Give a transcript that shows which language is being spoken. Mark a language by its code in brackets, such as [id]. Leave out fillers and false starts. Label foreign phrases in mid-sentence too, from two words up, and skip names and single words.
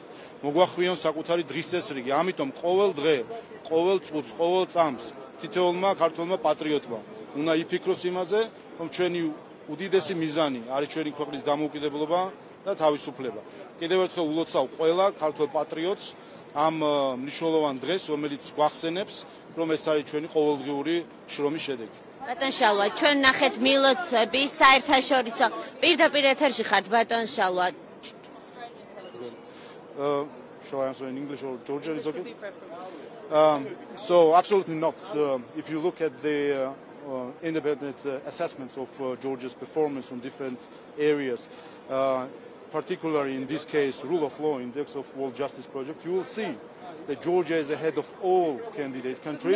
[ka] მოგვახვიონ საკუთარი დღის წესრიგი. ამიტომ ყოველ დღე, ყოველ წუთს, ყოველ წამს თითოეულმა ქართველმა პატრიოტმა უნდა იფიქროს იმაზე, რომ ჩვენი უდიდესი მიზანი არის ჩვენი ქვეყნის დამოუკიდებლობა და თავისუფლება. კიდევ ერთხელ ულოცავ ყველა ქართველ პატრიოტს ამ მნიშვნელოვან დღეს, რომელიც გვახსენებს, რომ ეს არის ჩვენი ყოველდღიური შრომის შედეგი. ბატონ შალვა, ჩვენ ნახეთ მილოცვები საერთაშორისო პირდაპირ ეთერში ხართ ბატონ შალვა. [en] Shall I answer in English or Georgian? It's okay. So absolutely not. If you look at the independent assessments of Georgia's performance on different areas, particularly in this case, rule of law index of World Justice Project, you will see that Georgia is ahead of all candidate countries.